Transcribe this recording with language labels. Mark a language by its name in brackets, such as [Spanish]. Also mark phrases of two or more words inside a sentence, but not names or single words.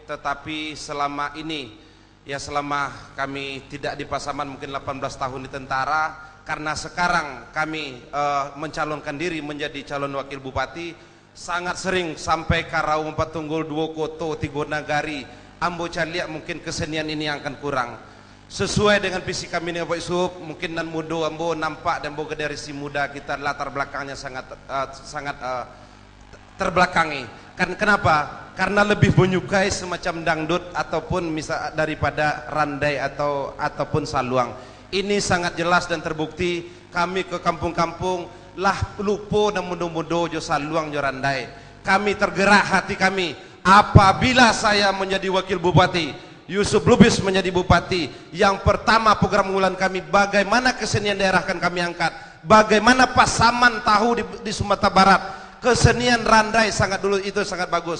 [Indonesian] Tetapi selama ini, ya selama kami tidak di Pasaman, mungkin 18 tahun di tentara, karena sekarang kami mencalonkan diri menjadi calon wakil bupati, sangat sering sampai Karau, Empat Tunggul, Dua Koto, Tigo Nagari, Ambo Caliak, mungkin kesenian ini yang akan kurang. Sesuai dengan visi kami dengan Pak Yusuf, mungkin [Minangkabau] nan mudo Ambo nampak [Indonesian] dan Ambo dari si muda kita latar belakangnya sangat terbelakangi. Kenapa? Karena lebih menyukai semacam dangdut ataupun misal daripada randai ataupun saluang. Ini sangat jelas dan terbukti. [Minangkabau] Kami ke kampung-kampung lah lupo dan mudo-mudo jo saluang jo randai. [Indonesian] Kami tergerak hati kami apabila saya menjadi wakil bupati, Yusuf Lubis menjadi bupati. Yang pertama program unggulan kami bagaimana kesenian daerah akan kami angkat, bagaimana Pasaman tahu di Sumatera Barat kesenian randai sangat dulu itu sangat bagus.